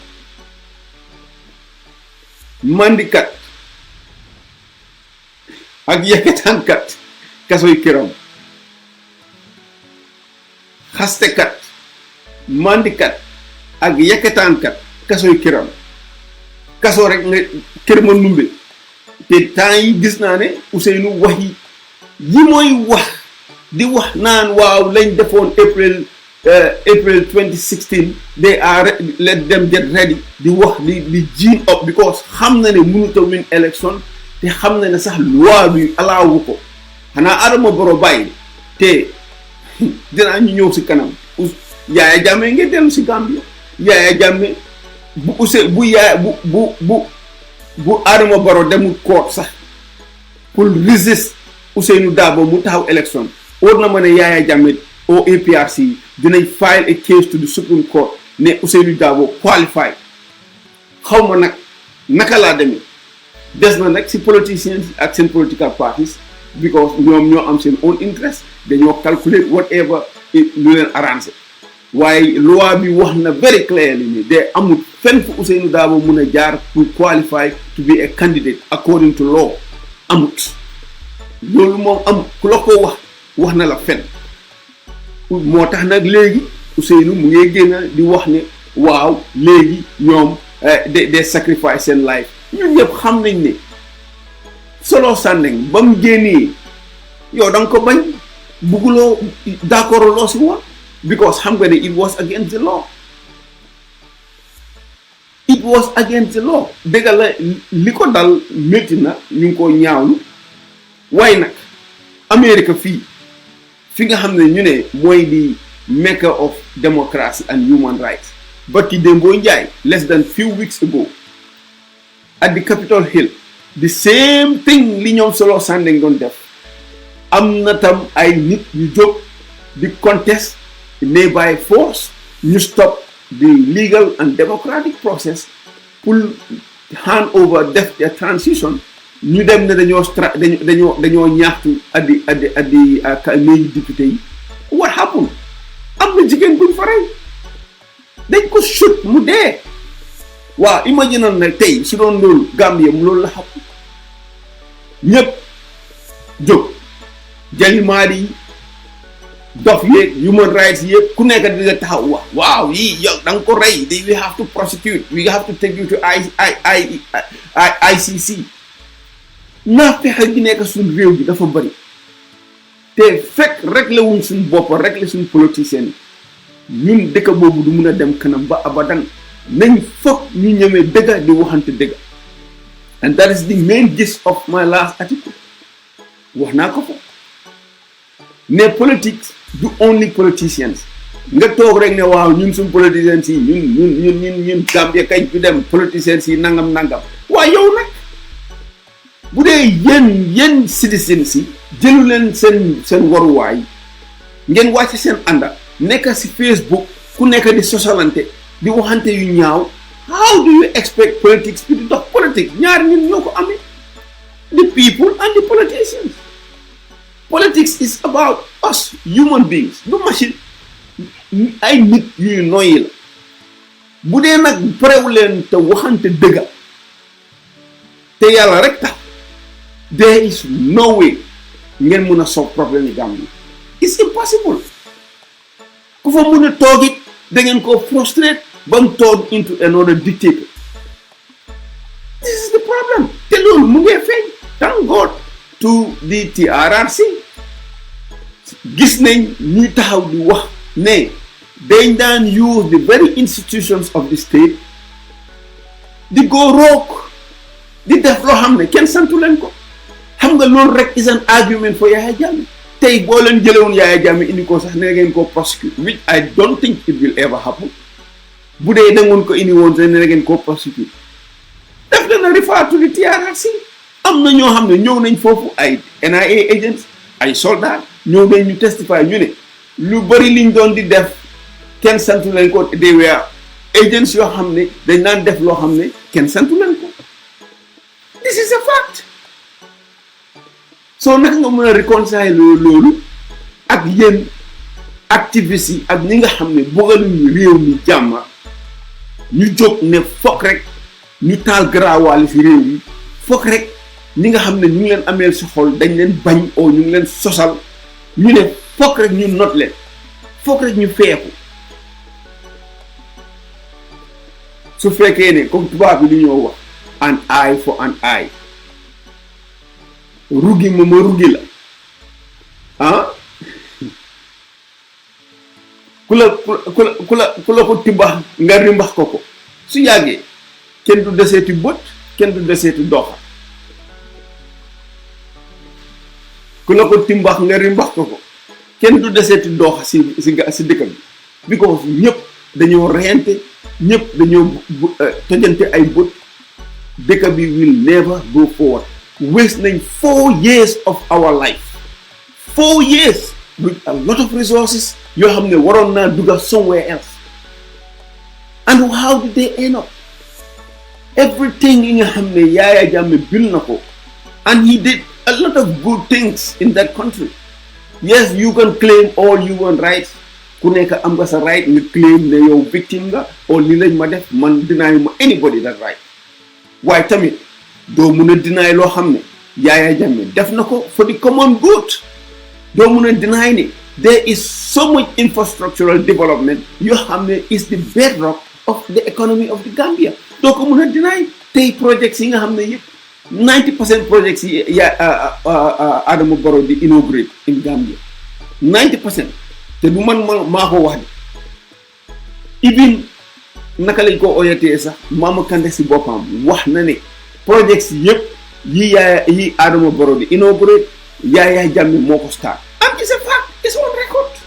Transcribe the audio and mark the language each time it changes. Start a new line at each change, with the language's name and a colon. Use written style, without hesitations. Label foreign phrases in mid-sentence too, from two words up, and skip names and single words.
Wolof: mandikat ak yeketaankat kasoy këram xastekat mandikat ak yeketaankat kasoy këram kaso rek nga kër ma numbe te temps yi gis naa ne Ousainou wax yi mooy wax di wax naan waaw lañ defoon April 2016
English: they are let them get ready
Wolof: di wax di
English: gene up
Wolof: because xam na ne mënut a
English: win election
Wolof: te xam na ne sax loi bi alaawu ko xanaa Adama Barrow bàyyi te dinaa ñu ñëw si kanam Yaya Jammeh ngeen dellu si Gambia Yaya Jammeh bu Adama Barrow demul court sax pour resist Ousainou Darboe mu taxaw élection war na ma ne Yaya Jammeh au APRC dinañ
English: file a case to the Supreme Court
Wolof: ne Ousainou Darboe qualified xaw ma nag naka laa demee des na nag si politicians ak seen
English: political parties
Wolof: because ñoom ñoo am seen
English: own interest
Wolof: dañoo
English: calculate whatever
Wolof: lu leen arrangé waaye loi bi wax na
English: very clearly
Wolof: ni de amul fenn fu Ousainou Darboe mun a jaar pour
English: qualify to be a candidate according to law
Wolof: amut loolu moom am ku la ko wax na la fenn moo tax nag léegi Ousainou mu ngi génn di wax ne waaw léegi ñoom de sacrifice seen life ñun ñëpp xam nañ ne Solo Sandeng ba mu génnee yow da nga ko bañ bugguloo d'accord loo si woon because xam nga ne
English: it was against the law
Wolof: dëgg la li ko dal métti na ñu ngi ko ñaawlu waaye nag Amérique fi nga xam ne ñu ne mooy di
English: mecca of democracy and human rights but
Wolof: ki démboo njaay
English: less than few weeks ago at the Capitol Hill the same thing
Wolof: li ñoom Solo Sandeng doon def am na tam ay nit yu jóg di contest ne
English: by force
Wolof: ñu
English: stop the legal and democratic process
Wolof: pour
English: hand over
Wolof: def
English: their transition
Wolof: ñu dem ne dañoo ñaxtu addi néegi député yi
English: what happened
Wolof: am na jigéen buñ fa rey dañ ko shoot mu dee waaw imagine na tey su doon loolu Gambia mu loolu la xam ñëpp jóg jalimaar yi dof yeeg
English: human rights
Wolof: yëpp ku nekk di nga taxaw wax waaw yii yow da nga ko rey
English: we have to prosecute we have to take you to
Wolof: ICC naa fexe gi nekk suñ réew bi dafa bëri te fekk réglé wuñ suñ bopp réglé suñ politicien ñun dëkk boobu du mun a dem kanam ba abadan nañ foog ñu ñëmee dëgga di waxante dëgga
English: and that is the main gist of my last article
Wolof: wax naa ko fa ne politics du
English: only politicians
Wolof: nga toog rek ne waaw ñun suñ politiciens yi ñun Gambia kay du dem politiciens yi nangam waaw yow nag bu dee yéen citizens yi jëlu leen seen waruwaay ngeen wàcc seen ànda nekk si Facebook ku nekk di sosalante di waxante yu ñaaw
English: how do you expect politics
Wolof: bi di dox politique ñaar ñun ñoo ko amee
English: the people and the politicians. Politics is about us human beings
Wolof: du machine ay nit yuy noyyi la bu dee nag parewu leen te waxante dëgga te yàlla rek tax
English: there is no way
Wolof: ngeen mun a solve problème yi Gambie
English: it's impossible
Wolof: ku fa mun a toog it da ngeen ko frustrate ba mu toog
English: into another dictator this is the problem
Wolof: te loolu mu ngee feeñ
English: thank God to the TRRC
Wolof: gis nañ ñuy taxaw di wax ne dañ daan
English: use the very institutions of the state
Wolof: di go rook di def loo xam ne kenn santu leen ko xam nga loolu rek
English: is an argument for Yaya Jammeh
Wolof: tey boo leen jëlewoon Yaya Jammeh indi ko sax ne ngeen ko prosecute
English: which I don't think it will ever happen
Wolof: bu dee dangoon ko indi woon sax ne ngeen ko prosecute def leen a
English: refer to the TRRC
Wolof: am na ñoo xam ne ñëw nañ foofu ay
English: NIA agents
Wolof: ay soldats ñëw nañ ñu testify ñu ne lu bari liñ doon di def kenn santu leen ko
English: they were agents
Wolof: yoo xam ne dañ daan def loo xam ne kenn santu leen ko
English: this is a fact
Wolof: so naka nga mën a réconcilier loolu ak yéen activistes yi ak ñi nga xam ne bëggaluñu réew mi jàmm ñu jóg ne fokk rek ñu taal garaawaale fi réew mi fokk rek ñi nga xam ne ñu ngi leen ameel si xol dañ leen bañ oo ñu ngi leen sosal ñu ne fokk rek ñu not leen fokk rek ñu feeku su fekkee ne comme tubaab bi li ñoo wax
English: an eye for an eye
Wolof: rugi ma rugi la ku la ko timbax nga rimbax ko su yàggee kenn du deseeti bët kenn du deseeti doxa ku la ko timbax nga rimbax ko kenn du deseeti doxa si dëkk bi because ñëpp dañoo reyante ñëpp dañoo tojante ay bët dëkk bi
English: will never go forward
Wolof: waste nañ
English: 4 years of our life 4 years with a lot of resources
Wolof: yoo xam ne waroon naa dugga
English: somewhere else and how did they end up everything
Wolof: yi nga xam ne Yaya Jammeh bil na ko
English: and he did a lot of good things in that country yes you can claim all human rights
Wolof: ku nekk am nga sa right nga claim ne yow victime nga or li lañ ma def man deny ma
English: anybody that right
Wolof: waaye tamit doo mun a deny loo xam ne Yaya Jammeh def na ko
English: for the common good
Wolof: doo mun a deny ne
English: there is so much infrastructural development
Wolof: yoo xam ne
English: is the bedrock of the economy of the Gambia
Wolof: doo ko mun a deny tey projects yi nga xam ne yëpp 90% projects yi Adama Barrow di
English: inaugurate in
Wolof: Gambia 90% te du man maa ko wax de even naka lañ ko oyatee sax Mama Kandeh si boppam wax na ne projects yëpp yi Adama Barrow di inaugurate Yaya Jammeh moo ko start
English: and it's a fact it's on record